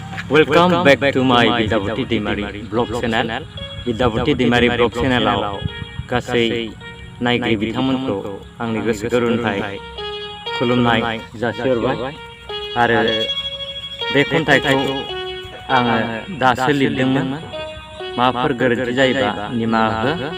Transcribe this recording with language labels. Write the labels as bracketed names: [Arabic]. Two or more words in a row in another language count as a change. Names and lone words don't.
[English] Welcome back to my Bidaboti Dimari blog channel. [Bodo] Bidaboti Dimari blog channel आव गासै नायगिरि बिथांमोनखौ आंनि गोसो गोरबोनिफ्राय खुलुमनाय जासिहरबाय आरो बे खन्थाइखौ आङो दासो लिरदोंमोन। माबाफोर गोरोन्थि जायोबा निमाहा हो।